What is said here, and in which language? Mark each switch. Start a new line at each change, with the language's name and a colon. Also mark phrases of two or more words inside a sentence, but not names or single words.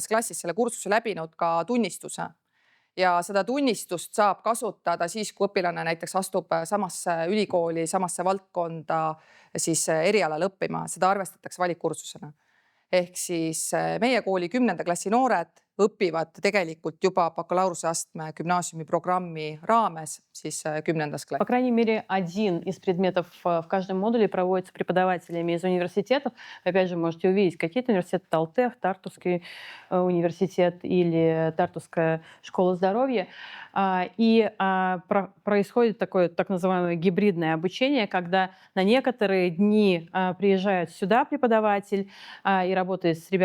Estonian: klassis selle kursuse läbinud, ka tunnistuse. Ja seda tunnistust saab kasutada siis, kui õpilane näiteks astub samasse ülikooli, samasse valdkonda siis erialal õppima. Seda arvestatakse valikkursusena. Ehk siis meie kooli 10. klassi noored õpivad tegelikult juba bakalaureuseastme gümnaasiumiprogrammi raames siis 10.
Russian: По
Estonian: klassis.
Russian: крайней мере, один из предметов в каждом модуле проводится преподавателями из университетов. Опять же, можете увидеть какие-то университеты: Талтех, Тартусский университет или Тартусская школа здоровья. Происходит такое так называемое гибридное обучение, когда на некоторые дни приезжает сюда преподаватель и работает с